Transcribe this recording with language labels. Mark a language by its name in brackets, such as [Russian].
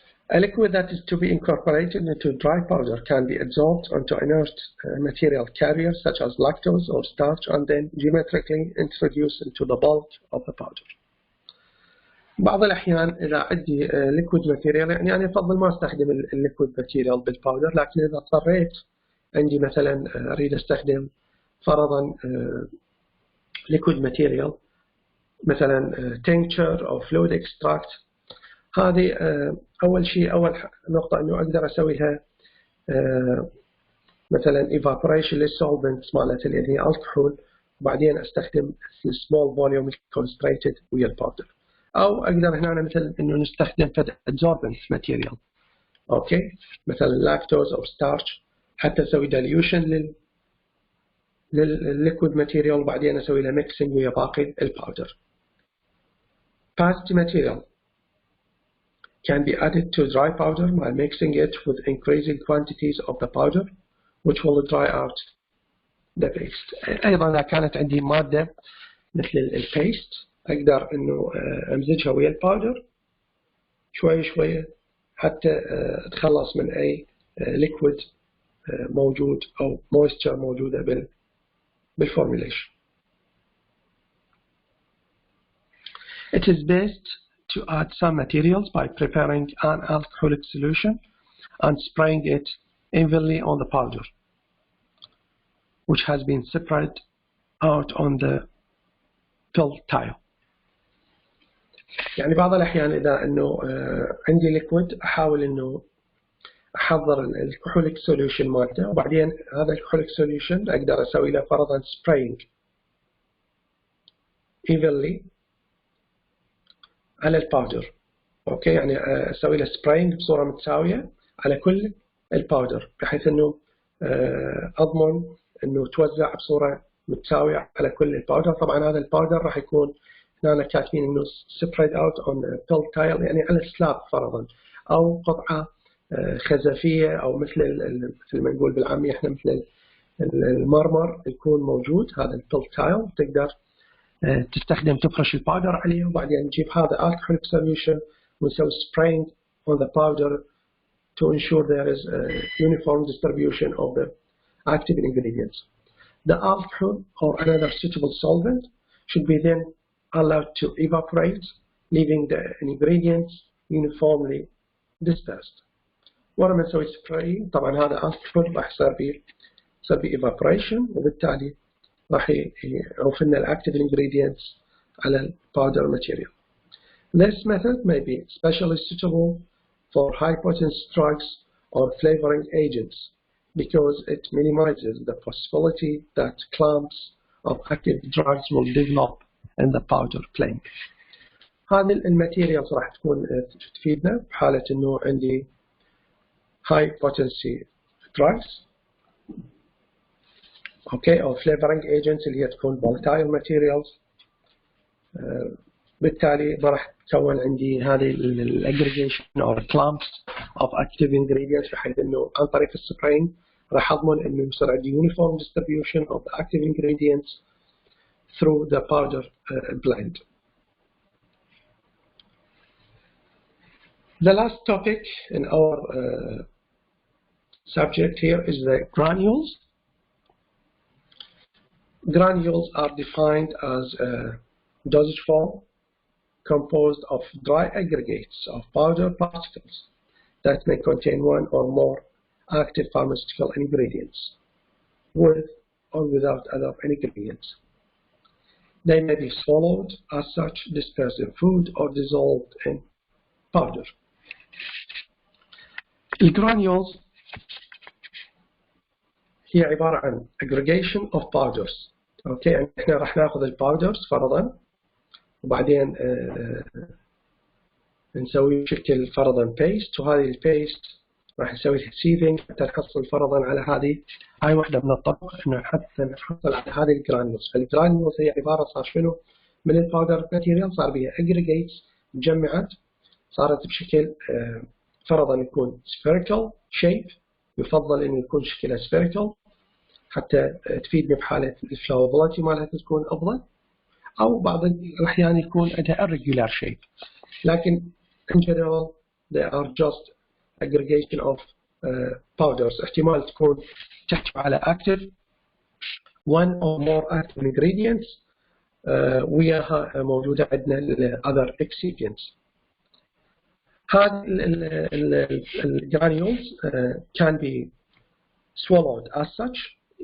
[English] A liquid that is to be incorporated into dry powder can be absorbed onto inert material carriers such as lactose or starch and then geometrically introduced into the bulk of the powder. [Arabic] بعض الأحيان إذا عندي liquid material، يعني أنا أفضل ما أستخدم liquid material بالباودر، لكن إذا اضطريت عندي مثلا أريد أستخدم فرضا liquid material مثلا tincture أو fluid extract، هذه أول نقطة إنه أقدر أسويها مثلا evaporation للsolvent مالت اللي هي alcohol، وبعدين أستخدم [English] small volume concentrated [Arabic] ويا الباودر. أو أقدر هنا مثلا إنه نستخدم adsorbent material، أوكي، مثلا lactose أو starch، حتى أسوي dilution للliquid material وبعدين أسوي له mixing ويا باقي الباودر. [English] Past material can be added to dry powder by mixing it with increasing quantities of the powder, which will dry out the paste. [Arabic] أيضا إذا كانت عندي مادة مثل البيست أقدر إنه أمزجها ويا الباودر شوي شوي حتى أتخلص من أي liquid موجود أو moisture موجودة بالformulation. [English] It is best to add some materials by preparing an alcoholic solution and spraying it evenly on the powder, which has been spread out on the fill tile. [Arabic] يعني بعض الأحيان إذا إنه عندي liquid أحاول إنه أحضر الكحوليك solution مالته، وبعدين هذا الكحوليك solution أقدر أسوي له فرضاً spraying evenly على الباودر، أوكي، يعني أسوي له spraying بصورة متساوية على كل الباودر بحيث إنه أضمن إنه توزع بصورة متساوية على كل الباودر. طبعاً هذا الباودر راح يكون هنا كاتبين إنه [English] spread out on fill tile، [Arabic] يعني على السلاب فرضاً، أو قطعة خزفية، أو مثل ما نقول بالعامية إحنا مثل المرمر يكون موجود هذا الفيل تايل، تقدر تستخدم تفرش الباودر عليه وبعدين نجيب هذا alcoholic solution ونسوي [English] spraying on the powder to ensure there is a uniform distribution of the active ingredients. The alcohol or another suitable solvent should be then allowed to evaporate, leaving the ingredients uniformly dispersed. [Arabic] ولما نسوي سبراي طبعا هذا أكبر راح يصير به evaporation، وبالتالي راح يعوف لنا الactive ingredients على ال powder material. [English] This method may be especially suitable for high potency drugs or flavoring agents because it minimizes the possibility that clumps of active drugs will develop in the powder film. [Arabic] هذه الماتيريالز راح تكون تفيدنا بحالة انه عندي [English] high potency drugs [Arabic] اوكي او flavoring agents اللي هي تكون volatile materials. بالتالي ما راح تكون عندي هذه الاجريجيشن او [English] clumps of active ingredients، [Arabic] بحيث انه عن طريق السبراينج راح اضمن انه يصير عندي [English] uniform distribution of the active ingredients through the powder blend. The last topic in our subject here is the granules. Granules are defined as a dosage form composed of dry aggregates of powder particles that may contain one or more active pharmaceutical ingredients, with or without other ingredients. They may be swallowed as such, dispersed in food, or dissolved in powder. [Arabic] الجرانيولز هي عبارة عن aggregation of powders. اوكي يعني احنا راح ناخذ الباودرز فرضا، وبعدين نسوي بشكل فرضا بيست، وهذه البيست راح نسوي سيفنج حتى نحصل فرضا على هاي واحدة من الطرق انه حتى نحصل على هذه الجرانيولز. فالجرانيولز هي عبارة صار شنو من الباودر ماتيريال، صار بها aggregates تجمعت، صارت بشكل فرضا يكون spherical shape، يفضل انه يكون شكلها spherical حتى تفيدني بحالة الفلاوبيليتي مالها تكون افضل، او بعض الاحيان يكون عندها irregular shape، لكن [English] in general they are just aggregation of powders. [Arabic] احتمال تكون تحتوي على [English] active one or more active ingredients [Arabic] وياها موجودة عندنا other excipients. هذه الجرانيولز [English] can be swallowed as such.